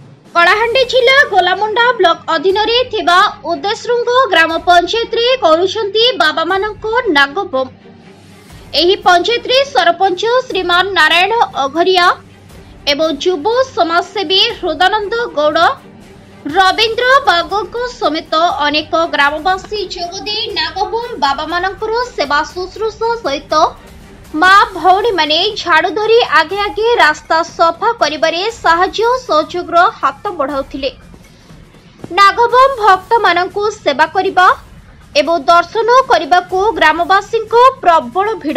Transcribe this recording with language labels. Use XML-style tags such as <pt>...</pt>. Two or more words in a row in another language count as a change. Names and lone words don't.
<or>କଳାହାଣ୍ଡି ଜିଲ୍ଲା ଗୋଲାମୁଣ୍ଡା ବ୍ଲକ ଅଧୀନ ଉଦେଶ୍ରୃଙ୍ଗ ଗ୍ରାମ ପଞ୍ଚାୟତ ରେ କରୁଛନ୍ତି ବାବା ମାନକୋ ନାଗବମ। ଏହି ପଞ୍ଚାୟତ ରେ ସରପଞ୍ଚ ଶ୍ରୀମାନ ନାରାୟଣ ଅଘରିଆ ଏବଂ ଯୁବ ସମାଜସେବୀ ହୃଦାନନ୍ଦ ଗୌଡ଼ ରବୀନ୍ଦ୍ର ବାଗୋଁ ସମେତ ଅନେକ ଗ୍ରାମବାସୀ ଯୋଗଦେ ନାଗବମ ବାବା ମାନକର ସେବା ଶୁଶ୍ରୂଷା ସହିତ ମାଁ ଭଉଣୀ ମାନେ ଝାଡ଼ୁ ଧରି ଆଗେ ଆଗେ ରାସ୍ତା ସଫା କରିବାରେ ସାହାଯ୍ୟ ସହଯୋଗ ହାତ ବଢ଼ାଉଥିଲେ। ନାଗବମ ଭକ୍ତ ମାନକୁ ସେବା କରିବା ଏବଂ ଦର୍ଶନ କରିବାକୁ ଗ୍ରାମବାସୀ ପ୍ରବଳ ଭିଡ଼।</or>